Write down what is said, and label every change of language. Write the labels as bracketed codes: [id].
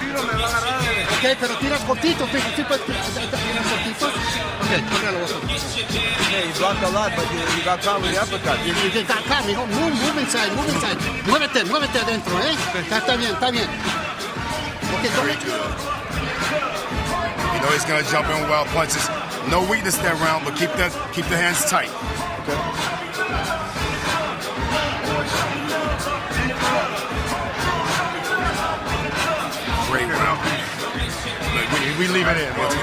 [es] Ok, pero tira cortito, sí, pues, tira cortito. [en] Okay, yeah, you blocked a lot, but you got caught with the uppercut. You got caught, move inside, move inside. [es] Muévete adentro, Está bien. [en] Okay, don't let You know he's gonna jump in wild punches. No weakness that round, but keep the hands tight. Okay. Great round. We leave it in.